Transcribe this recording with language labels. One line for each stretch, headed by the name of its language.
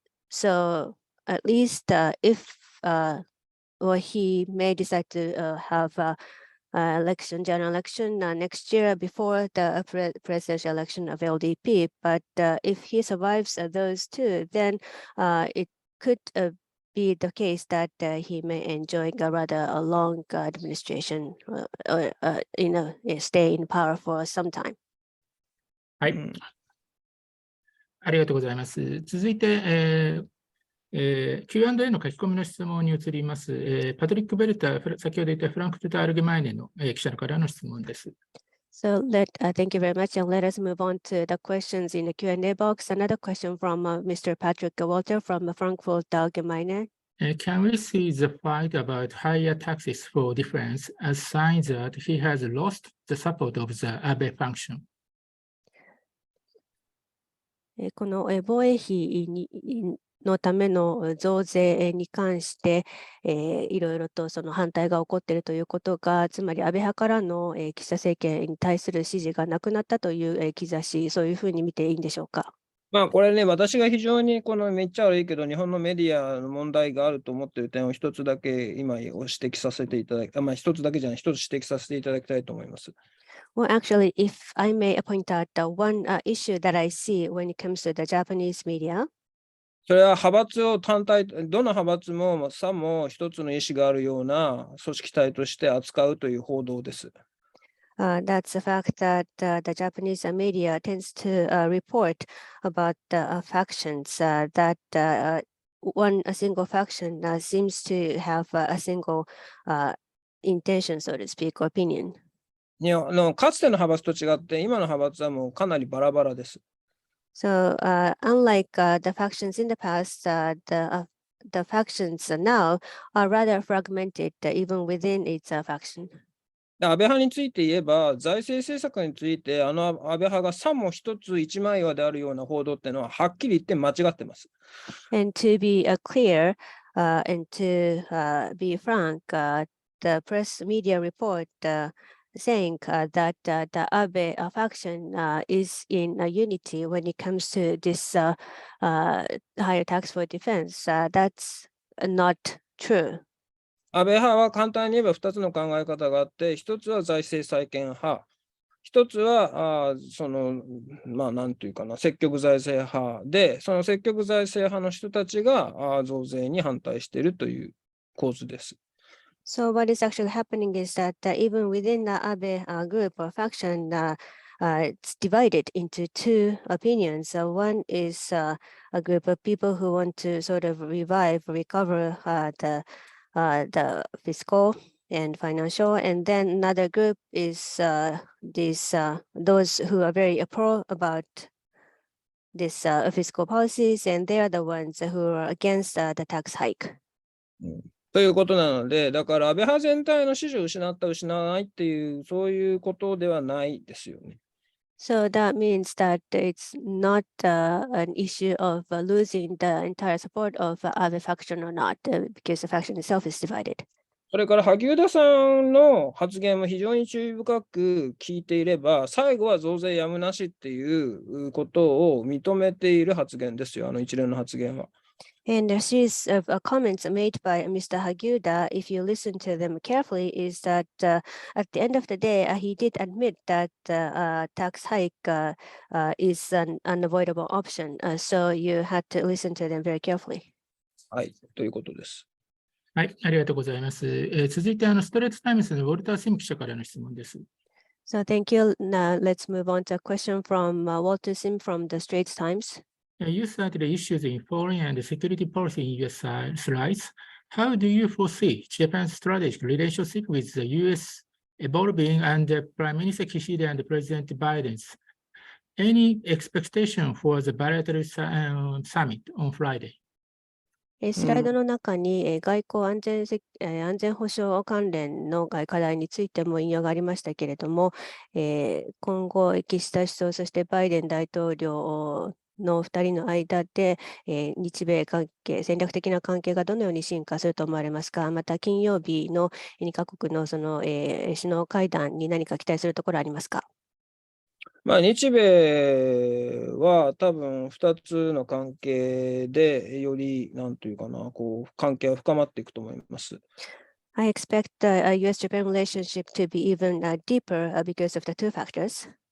English: So at least if or he may decide to have general election next year before the presidential election of LDP. But if he survives those two, then it could be the case that he may enjoy a rather a long administration, stay in power for some time.
Japanese: はい。ありがとうございます。続いて、Q&A の書き込みの質問に移ります。パトリック・ベルター、先ほど言ったフランクフルト・アルゲマイネの記者からの質問です。
English: So thank you very much, and let us move on to the questions in the Q&A box. Another question from Mr. Patrick Walter from Frankfurt Allgemeine. Can we see the fight about higher taxes for defense as signs that he has lost the support of the Abe faction?
Japanese: この防衛費のための増税に関して、いろいろとその反対が起こっているということが、つまり安倍派からの岸田政権に対する支持がなくなったという兆し、そういうふうに見ていいんでしょうか。まあこれね、私が非常にめっちゃ悪いけど、日本のメディアの問題があると思っている点を一つだけ今指摘させていただき、まあ一つだけじゃない、一つ指摘させていただきたいと思います。
English: Well, actually, if I may point out one issue that I see when it comes to the Japanese media.
Japanese: それは派閥を単体、どの派閥もさも一つの意思があるような組織体として扱うという報道です。
English: That's the fact that the Japanese media tends to report about factions that a single faction seems to have a single intention, so to speak, opinion.
Japanese: かつての派閥と違って、今の派閥はもうかなりバラバラです。
English: So unlike the factions in the past, the factions now are rather fragmented, even within its faction.
Japanese: 安倍派について言えば、財政政策について、安倍派がさも一つ一枚岩であるような報道っていうのは、はっきり言って間違ってます。
English: And to be clear and to be frank, the press media report saying that the Abe faction is in unity when it comes to this higher tax for defense. That's not true.
Japanese: 安倍派は簡単に言えば2つの考え方があって、1つは財政再建派、1つはまあなんていうかな、積極財政派で、その積極財政派の人たちが増税に反対しているという構図です。
English: So what is actually happening is that even within the Abe group or faction, it's divided into two opinions. One is a group of people who want to sort of recover the fiscal and financial, and then another group is those who are very pro about this fiscal policies, and they are the ones who are against the tax hike.
Japanese: ということなので、だから安倍派全体の支持を失った、失わないっていう、そういうことではないですよね。
English: So that means that it's not an issue of losing the entire support of other faction or not, because the faction itself is divided.
Japanese: それから萩生田さんの発言も非常に注意深く聞いていれば、最後は増税やむなしっていうことを認めている発言ですよ、一連の発言は。
English: And a series of comments made by Mr. Hagyuda, if you listen to them carefully, is that at the end of the day, he did admit that tax hike is an unavoidable option. So you had to listen to them very carefully.
Japanese: はい、ということです。はい、ありがとうございます。続いて、ストレートタイムズのウォルター・シム記者からの質問です。
English: So thank you. Now let's move on to a question from Walter Sim from the Straits Times. You cited the issues in foreign and security policy in your slides. How do you foresee Japan's strategic relationship with the US evolving under Prime Minister Kishida and President Biden's? Any expectation for the bilateral summit on Friday?
Japanese: スライドの中に外交安全保障関連の課題についても引用がありましたけれども、今後、岸田首相、そしてバイデン大統領の2人の間で、日米関係、戦略的な関係がどのように進化すると思われますか。また、金曜日の2カ国のその、首脳会談に何か期待するところありますか。まあ、日米は多分2つの関係でより、なんというかな、関係は深まっていくと思います。
English: I expect the US-Japan relationship to be even deeper because of the two factors.